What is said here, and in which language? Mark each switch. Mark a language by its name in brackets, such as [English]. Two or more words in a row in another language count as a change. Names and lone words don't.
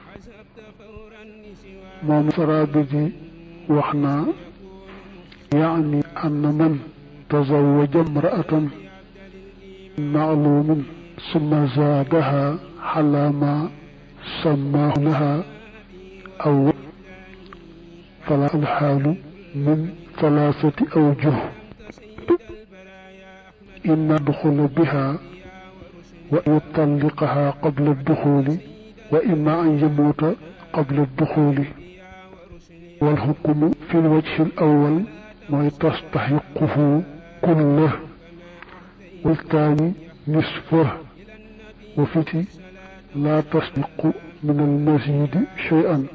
[Wolof] moom saraabi ji wax naa [Arabic] يعني أن من تزوج امرأة معلومة ثم زادها على ما سماه لها أو فلا الحال من ثلاثة أوجه إن يدخل بها ويطلقها قبل الدخول وإما أن يموت قبل الدخول والحكم في الوجه الأول ما تستحقه كله والثاني نصفه وفي لا تسبق من المزيد شيئا